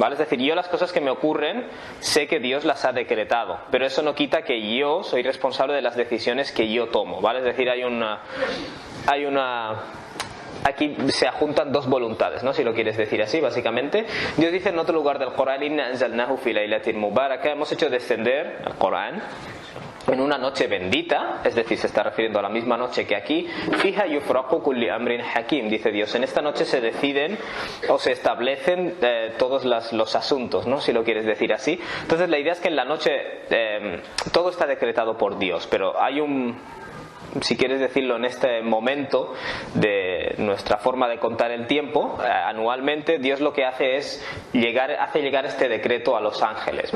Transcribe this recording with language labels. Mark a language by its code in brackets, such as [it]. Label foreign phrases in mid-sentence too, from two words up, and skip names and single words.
[es] Es decir, yo las cosas que me ocurren sé que Dios las ha decretado, pero eso no quita que yo soy responsable de las decisiones que yo tomo, ¿vale? Es decir, aquí se juntan dos voluntades, ¿no? Si lo quieres decir así, básicamente. Dios dice en otro lugar del Corán: [ar] إنا أنزلناه في ليلة مباركة, [es] hemos hecho descender el Corán en una noche bendita, es decir, se está refiriendo a la misma noche que aquí. [ar] فيها يفرق كل أمر حكيم, [es] dice Dios, en esta noche se deciden o se establecen todos los asuntos, ¿no? Si lo quieres decir así. Entonces la idea es que en la noche todo está decretado por Dios, pero hay un si quieres decirlo, en este momento de nuestra forma de contar el tiempo, anualmente Dios lo que hace es hace llegar este decreto a los ángeles, ¿vale?